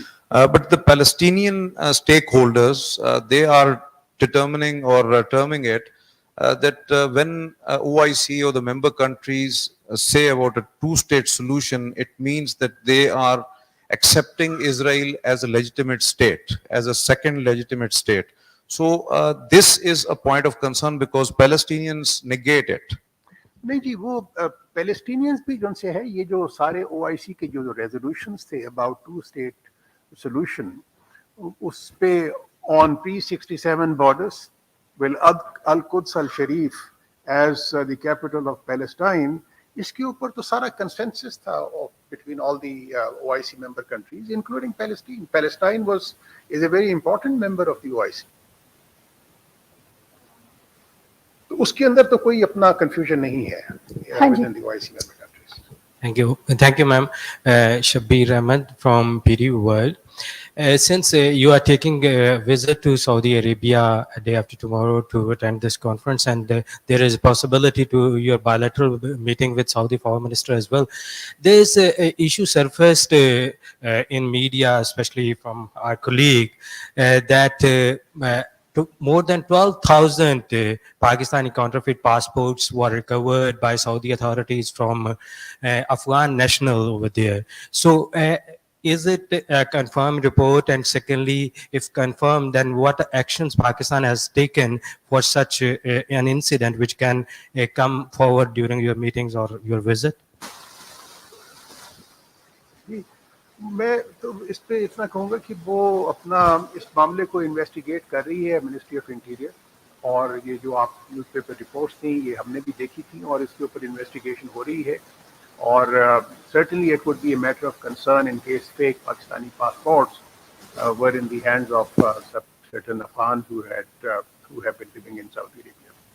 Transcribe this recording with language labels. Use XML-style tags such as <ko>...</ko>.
<en>But the Palestinian stakeholders, they are determining or terming it that when OIC or the member countries say about a two-state solution, it means that they are accepting Israel as a legitimate state, as a second legitimate state. So this is a point of concern because Palestinians negate it.</en> <ur>نہیں جی، وہ Palestinians بھی جن سے ہے، یہ جو سارے OIC کے جو ریزولوشنز تھے</ur> <en>about two state solution,</en> <ur>اس پہ</ur> <en>on P-67 borders with القدس الشریف as the capital of Palestine,</en> <ur>اس کے اوپر تو سارا کنسنسس تھا</ur> <en>Between all the OIC member countries including Palestine. Palestine is a very important member of the OIC.</en> <ur>تو اس کے اندر تو کوئی اپنا کنفیوژن نہیں ہے</ur> <en>within the OIC member countries. Thank you, ma'am. Shabbir Ahmed from PD World. Since you are taking a visit to Saudi Arabia day after tomorrow to attend this conference, and there is a possibility to your bilateral meeting with Saudi Foreign Minister as well, there is a issue surfaced in media, especially from our colleague, that more than 12,000 Pakistani counterfeit passports were recovered by Saudi authorities from Afghan national over there. So is it a confirmed report? And secondly, if confirmed, then what actions Pakistan has taken for such an incident which can come forward during your meetings or your visit?</en> <ur>میں تو اس پہ اتنا کہوں گا کہ وہ اپنا اس معاملے کو انویسٹیگیٹ کر رہی ہے منسٹری آف انٹیریئر، اور یہ جو آپ نیوز پیپر رپورٹس تھیں یہ ہم نے بھی دیکھی تھیں، اور اس کے اوپر انویسٹیگیشن ہو رہی ہے. اور</ur> <en>certainly it would be a matter of concern in case fake Pakistani passports were in the hands of certain Afghans who have been living in Saudi Arabia.</en>